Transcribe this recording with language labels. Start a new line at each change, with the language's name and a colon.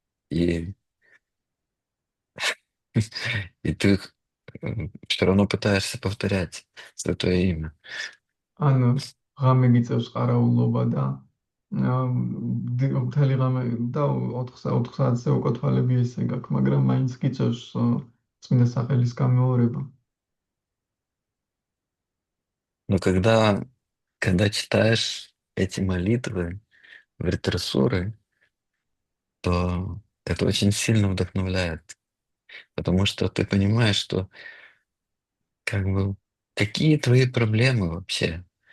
Russian: И, и ты все равно пытаешься повторять Святое Имя.
Georgian: ან ღამე გიწევს ყარაულობა და მთელი ღამე და 4 საათზე უკვე თვალები ესე გაქვს, მაგრამ მაინც გიწევს წმინდა სახელის გამეორება.
Russian: Но когда читаешь эти молитвы в ретросуры, то это очень сильно вдохновляет, потому что ты понимаешь, что как бы какие твои проблемы вообще?